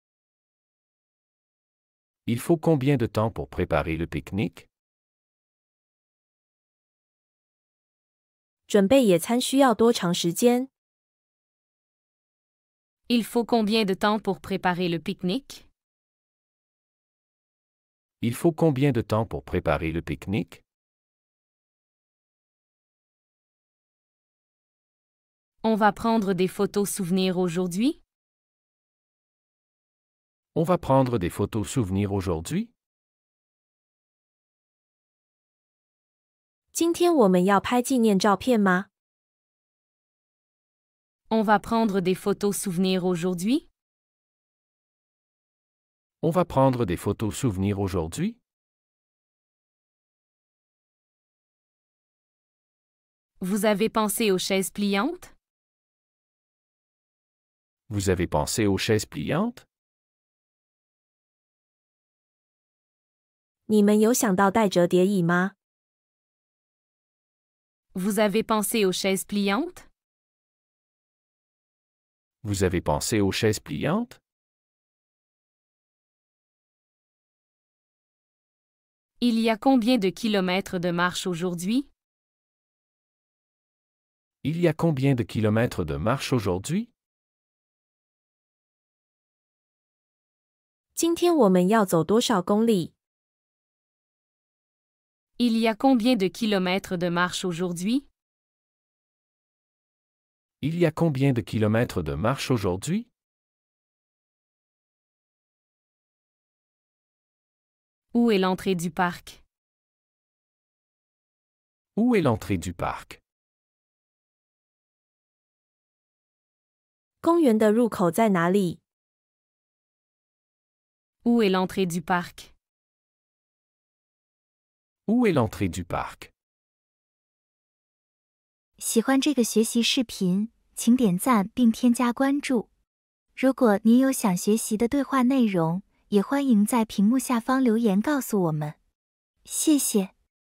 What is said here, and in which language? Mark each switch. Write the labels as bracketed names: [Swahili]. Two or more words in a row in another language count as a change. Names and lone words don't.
[French] Il faut combien de temps pour préparer le pique-nique? [Chinese] 准备野餐需要多长时间？ [French] Il faut combien de temps pour préparer le pique-nique? Il faut combien de temps pour préparer le pique-nique? On va prendre des photos souvenirs aujourd'hui? On va prendre des photos souvenirs aujourd'hui? [Chinese] 今天我们要拍纪念照片吗？ [French] On va prendre des photos souvenirs aujourd'hui? On va prendre des photos souvenirs aujourd'hui? Vous avez pensé aux chaises pliantes? Vous avez pensé aux chaises pliantes? [Chinese] 你们有想到带折叠椅吗？ [French] Vous avez pensé aux chaises pliantes? Vous avez pensé aux chaises pliantes? Il y a combien de kilomètres de marche aujourd'hui? Il y a combien de kilomètres de marche aujourd'hui? [Chinese] 今天我们要走多少公里？ [French] Il y a combien de kilomètres de marche aujourd'hui? Il y a combien de kilomètres de marche aujourd'hui? Où est l'entrée du parc? Où est l'entrée du parc? [Chinese] 公园的入口在哪里？ [French] Où est l'entrée du parc? Où est l'entrée du parc? [Chinese] 喜欢这个学习视频，请点赞并添加关注。如果您有想学习的对话内容，也欢迎在屏幕下方留言告诉我们。谢谢。